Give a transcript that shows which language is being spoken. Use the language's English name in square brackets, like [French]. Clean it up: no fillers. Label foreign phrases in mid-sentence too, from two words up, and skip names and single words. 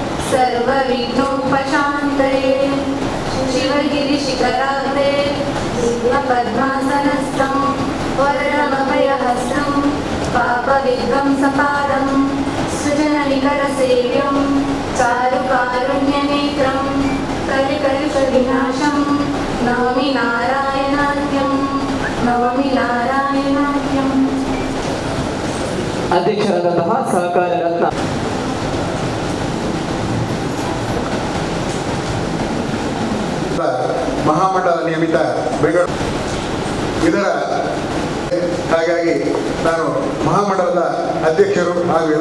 [Sanskrit] सर्वविघ्नोपशान्तये शिवगिरिशिखराग्रे पद्मासनस्थं वरदमभयहस्तं पापविध्वंसपादं सृजननिकरसेव्यं चारुकारुण्यनेत्रं कलिकलुषविनाशं नौमि नारायणाख्यं नौमि नारायणाख्यम्। [Kannada] ಅಧ್ಯಕ್ಷರಾದಂತಹ ಸಹಕಾರ ರತ್ನ ಮಹಾಮಂಡಲ ನಿಯಮಿತ ಬೆಂಗಳೂರು ಇದರ ಹಾಗಾಗಿ ನಾನು ಮಹಾಮಂಡಲದ ಅಧ್ಯಕ್ಷರು ಹಾಗೂ ಎಲ್ಲ